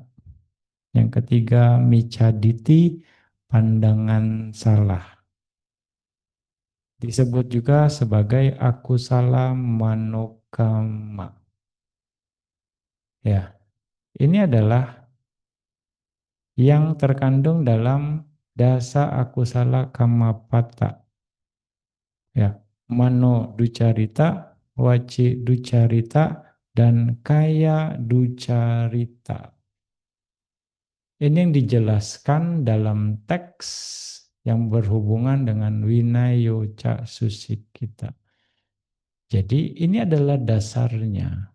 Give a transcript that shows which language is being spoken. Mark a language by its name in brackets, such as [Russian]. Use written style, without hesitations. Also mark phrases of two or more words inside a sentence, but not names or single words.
[Indonesian] Yang ketiga, micaditi, pandangan salah. Disebut juga sebagai [Pali] akusala manokama. [Indonesian] Ya, ini adalah yang terkandung dalam [Pali] dasa akusala kamapata. Ya, mano ducarita, waci ducarita, dan kaya ducarita. [Indonesian] Ini yang dijelaskan dalam teks yang berhubungan dengan winayoca susikita. Jadi ini adalah dasarnya.